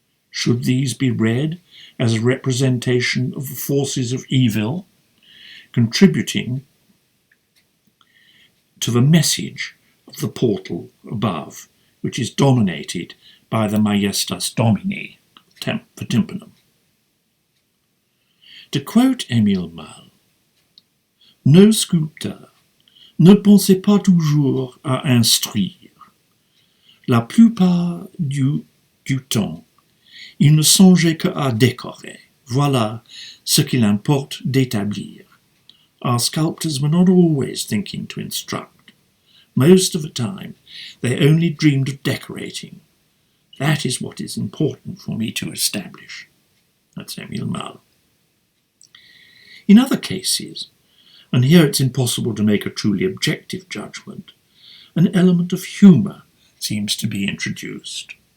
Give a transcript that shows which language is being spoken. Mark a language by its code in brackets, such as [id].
[en] Should these be read as a representation of the forces of evil, contributing to the message of the portal above, which is dominated by the Majestas Domini, the tympanum? To quote [fr] Émile Malle, nos sculpteurs ne pensaient pas toujours à instruire. La plupart du temps, ils ne songeaient qu'à décorer. Voilà ce qu'il importe d'établir. [en] Our sculptors were not always thinking to instruct. Most of the time, they only dreamed of decorating. That is what is important for me to establish. That's Émile Malle. In other cases, and here it's impossible to make a truly objective judgment, an element of humour seems to be introduced.